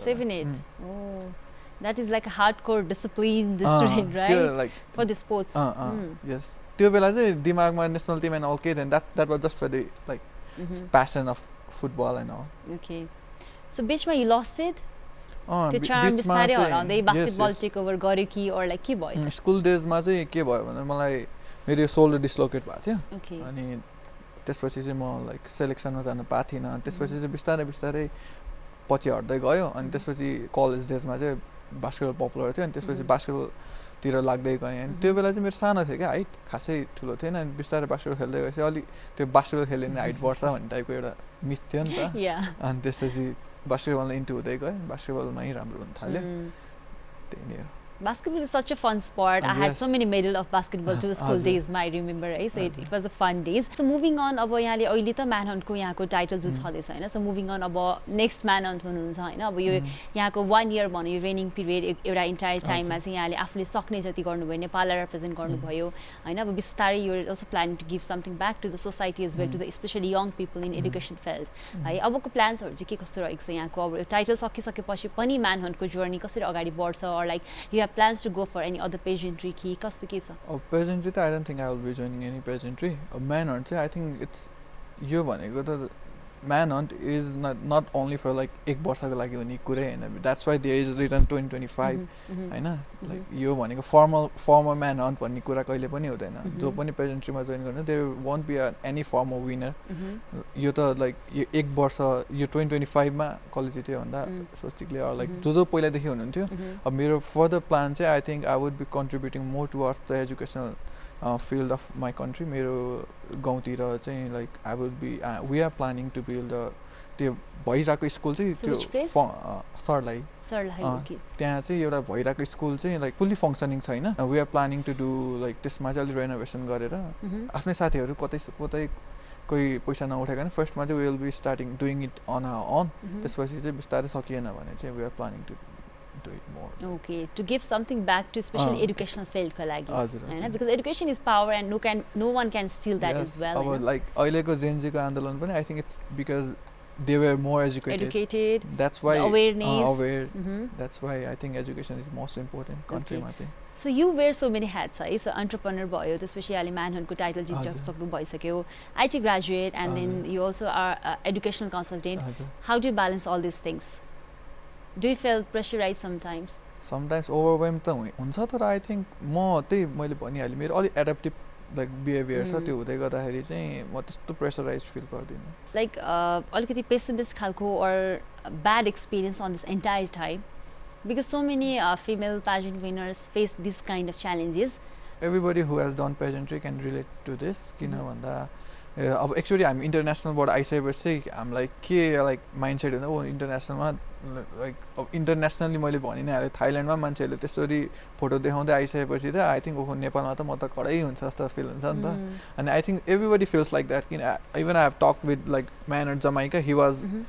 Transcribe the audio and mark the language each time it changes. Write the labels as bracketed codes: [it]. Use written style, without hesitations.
[en] 7-8 that is like a hardcore disciplined student, right? Like for the sports. Yes. [ne] त्यो बेला चाहिँ दिमागमा [en] National team and all के then that was just for the like passion of football and all. Okay. So बिचमा you lost it? [ne] त्यो charm बिस्तारै हराउँदै basketball take over गर्यो कि [en] or like [ne] के भयो? स्कुल डेजमा चाहिँ के भयो भने मलाई मेरो सोल्डर डिस्लोकेट भएको थियो अनि त्यसपछि चाहिँ म लाइक सेलेक्सनमा जान पाएको थिइनँ अनि त्यसपछि चाहिँ बिस्तारै बिस्तारै पछि हट्दै गयो अनि त्यसपछि कलेज डेजमा चाहिँ बास्केटबल पपुलर थियो अनि त्यसपछि बास्केटबलतिर लाग्दै गएँ अनि त्यो बेला चाहिँ मेरो सानो थियो क्या हाइट खासै ठुलो थिएन अनि बिस्तारै बास्केटबल खेल्दै गएपछि अलिक त्यो बास्केटबल खेल्यो भने हाइट बढ्छ भन्ने टाइपको एउटा मिथ थियो नि त अनि त्यसपछि बास्केटबलमा इन्टु हुँदै गएँ बास्केटबलमै राम्रो हुन थाल्यो त्यही नै हो [en] Basketball is such a fun sport. I had so many medals of basketball to school days, I remember, right? So it was a fun days. So moving on, [ne] अब यहाँले अहिले त Manhunt को यहाँको टाइटल जुन छँदैछ हैन. [en] So moving on, [ne] अब नेक्स्ट Manhunt हुनुहुन्छ हैन. अब यो यहाँको 1 year भन्यो यो ट्रेनिङ पिरियड एउटा इन्टायर टाइममा चाहिँ यहाँले आफूले सक्ने जति गर्नुभयो नेपाललाई रिप्रेजेन्ट गर्नुभयो हैन. [en] अब बिस्तारै you are also planning to give something back to the society as well to the specially young people in education field है. [ne] अबको प्लान्सहरु चाहिँ के कस्तो रहेको छ यहाँको अब टाइटल सकिसकेपछि पनि Manhunt को जर्नी कसरी अगाडि बढ्छ [en] or like you have plans to go for any other pageantry [ne] ki kasto ke cha? [en] Pageantry I don't think I will be joining any pageantry. Manhunt I think it's [ne] यो भनेको त [en] Manhunt is not only for like [ne] एक वर्षको लागि हुने कुरै हैन. [en] That's why there is written 2025 हैन. [ne] Like यो भनेको former Manhunt भन्ने कुरा कहिले पनि हुँदैन. जो पनि pageantryमा जोइन गर्ने [en] there won't be any former winner. [ne] यो त like एक वर्ष यो 2025 मा कलेज जित्यो भन्दा स्वस्तिकले or like जो पहिलादेखि हुनुहुन्थ्यो. अब मेरो [en] further plan चाहिँ I think I would be contributing more towards the educational field of my country. [ne] मेरो गाउँतिर चाहिँ like [en] I would be we are planning to build [ne] त्यो भइराको स्कुल चाहिँ त्यो सरलाई त्यहाँ चाहिँ एउटा भइराको स्कुल चाहिँ like fully functioning छैन. [en] We are planning to do like [ne] त्यसमा चाहिँ अलि रेनोभेसन गरेर आफ्नै साथीहरु कतै कोही पैसा नउठाइकन फर्स्टमा चाहिँ [en] we will be starting doing it on our own. [ne] त्यसपछि चाहिँ बिस्तारै सकिएन भने चाहिँ [en] we are planning to do it more. Okay, to give something back to especially educational field ko lagi, because education is power and no one can steal that as well. Like [ne] अहिलेको Gen Z को आन्दोलन पनि [en] I think it's because they were more educated. That's why awareness. That's why I think education is most important country ma चाहिँ. So you wear so many hats, right? So entrepreneur भयो, [ne] त्यसपछि अहिले Manhunt को title जित्सक्नु भइसक्यो, [en] IT graduate, and then you also are educational consultant. How do you balance all these things? Do you feel pressurized sometimes? [ne] Sometimes overwhelmed त हुन्छ तर [en] I think [ne] म त्यही मैले भनिहालेँ मेरो अलि एडप्टिभ like behavior छ त्यो हुँदै गर्दाखेरि चाहिँ म त्यस्तो प्रेसराइज्ड फिल गर्दिन. [en] Like अलिकति pessimist खालको or bad experience on this entire time, because so many female pageant winners face this kind of challenges. everybody who has done pageantry can relate to this [ne] किन भन्दा अब actually हामी इन्टरनेसनलबाट आइसकेपछि चाहिँ हामीलाई के लाइक माइन्डसेट हुन्छ ओ इन्टरनेसनलमा लाइक अब इन्टरनेसनली मैले भनि नै हालेँ थाइल्यान्डमा मान्छेहरूले त्यसरी फोटो देखाउँदै आइसकेपछि त आई थिङ्क ओहो नेपालमा त म त कडै हुन्छ जस्तो फिल हुन्छ नि त अनि I think everybody feels like that किन even I have talk with like Manhunt Jamaica he was